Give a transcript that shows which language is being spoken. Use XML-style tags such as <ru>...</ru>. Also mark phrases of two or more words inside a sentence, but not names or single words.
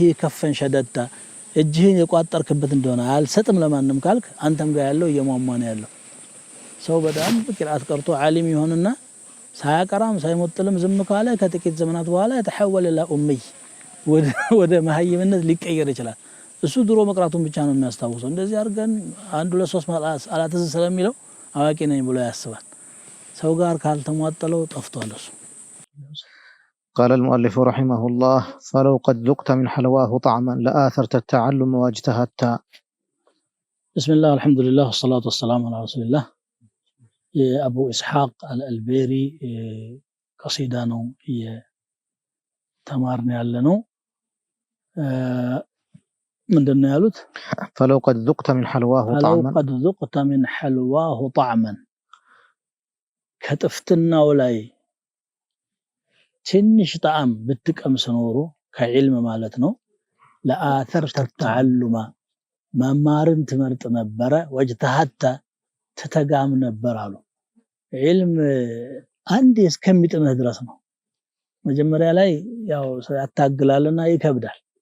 <am>ከፈን ሸደታ እጅህን የቋጠርክበት እንደሆነ አልሰጥም ለማንም ካልክ አንተም ጋር ያለው የማማን ያለው ሰው በጣም ቅራት ቀርቶ ዓሊም ይሆንና ሳያቀራም ሳይሞጥልም ዝም ካለ ከጥቂት ዘመናት በኋላ</am> <ar>تحول لأمي</ar> <am>ወደ መሐይምነት ሊቀየር ይችላል እሱ ድሮ መቅራቱን ብቻ ነው የሚያስታውሰው እንደዚህ አርገን አንድ ሁለት ሶስት አላተዝ ስለሚለው አዋቂ ነኝ ብሎ ያስባል ሰው ጋር ካልተሟጠለው ጠፍቷል እሱ</am> <ar>قال المؤلف رحمه الله فلو قد ذقت من حلواه طعما لآثرت التعلم واجتهدت بسم الله الحمد لله والصلاة والسلام على رسول الله أبو إسحاق الألبيري قصيدة</ar> <am>ነው ተማርን ያለነው ምንድነው ያሉት</am> <ar>فلو قد ذقت من حلواه طعما فلو قد ذقت من حلواه طعما</ar> <am>ከጥፍትናው ላይ ትንሽ ጣዕም ብትቀምስ ኖሮ ከዕልም ማለት ነው</am> <ar>لآثرت التعلم</ar> <am>መማርን ትመርጥ ነበር ወጅተሃተ ተተጋም ነበር አሉ ዕልም አንድ እስከሚጥምህ ድረስ ነው መጀመሪያ ላይ ያው ያታግላልና ይከብዳል</am>